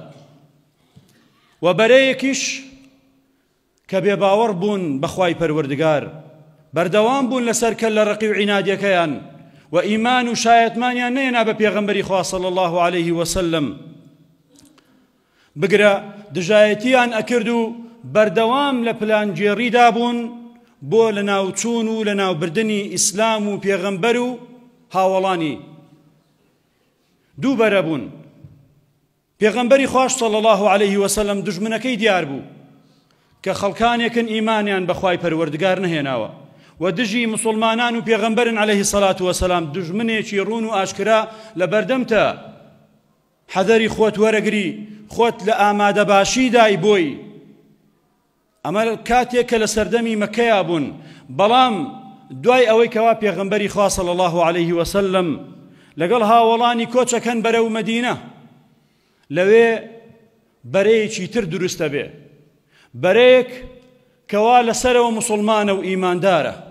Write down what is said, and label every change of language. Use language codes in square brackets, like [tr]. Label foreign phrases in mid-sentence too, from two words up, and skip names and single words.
[ckb] و بەرەیەکیش کە بێباوەڕ بوون بەخوای پەروەردگار، بەردەوام بوون لەسەر کەل لە ڕقی و عینادیەکەیان، و ئیمان و شایەتمانیان نەهێنا بە پێغەمبەری خوا [ar] صلی الله عليه وسلم، [ckb] بگرە دژایەتیان ئەکرد و بەردەوام لە پلانگێڕیدا بوون بۆ لەناوچوون و لەناوبردنی ئیسلام و پێغەمبەر و هاوڵانی. دوو بەرە بوون. پێغەمبەری خوش [ar] صلی الله عليه وسلم [ckb] دژمنەکەی دیار بوو کە خەڵکانێکن ئیمانیان بەخوای پەروەردگار نەهێناوە، و دژی مسلمانان و پێغەمبەرن [ar] عليه الصلاة والسلام [ckb] دژمنێکی ڕوون و ئاشکرا لە بەردەمتە. حەدەری خۆت وەرەگری، خۆت لە ئامادە باشی دای بۆی. ئەمە کاتێک کە لە سەردەمی مەکەیە بوون، بەڵام دوای ئەوەی کەوا پێغەمبەری خوا [ar] صلی الله عليه وسلم [ckb] لەگەڵ هاوڵانی کۆچەکەن بەرەو مەدینە، لەوێ بەرەیەکی تر دروستە بێ، بەرەیەک کەوا لەسەرەوە مسلمانە و ئیماندارە،